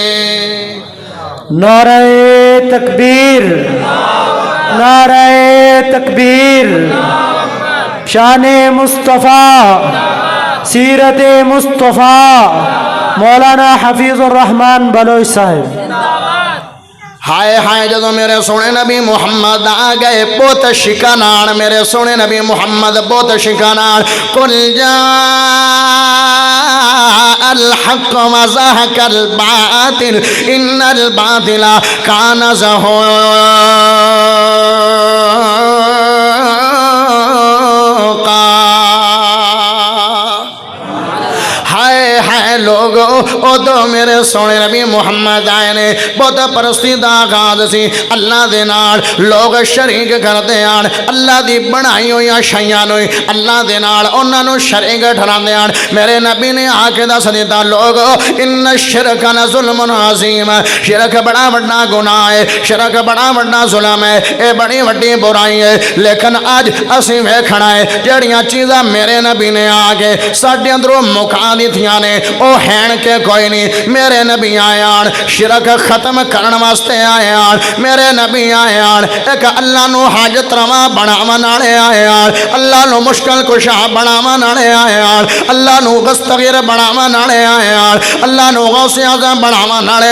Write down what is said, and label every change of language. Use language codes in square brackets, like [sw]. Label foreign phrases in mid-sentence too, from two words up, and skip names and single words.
[ur] نعرہ تکبیر نعرہ تکبیر شان مصطفیٰ سیرت مصطفیٰ مولانا حفیظ الرحمن بلوچ صاحب [pa] ہائے ہائے جدو میرے سونے نبی محمد آ گئے بہت شکانان میرے سونے نبی محمد بہت شکانان [ar] قل جاء الحق وزهق الباطل ان الباطل كان زهوقا [pa] لوگو او دو میرے سونے نبی محمد آئے نے بہت پرستی دا آغاز سی اللہ دے نال لوگ شریک کردے آن اللہ دی بنائی ہوئی شیاں نوئی اللہ دے نال انہاں نو شریک ٹھراندے آن میرے نبی نے آ کے دس دیتا لوگو [ar] ان الشرک ظلم عظیم [pa] شرک بڑا بڑا گناہ ہے شرک بڑا بڑا ظلم ہے اے بڑی بڑی برائی ہے لیکن آج اسی ویکھنا ہے جڑیاں چیزاں میرے نبی نے آ کے ساڈے اندروں مکا دتیاں نے او ہین کے کوئی نہیں میرے نبی آیان شرک ختم کرن واسطے آیان میرے نبی آیان ایک اللہ نو حاجت روا بناون والے آیان اللہ نو مشکل کشا بناون والے آیان اللہ نو دستگیر بناون والے آیان اللہ نو غوث اعظم بناون والے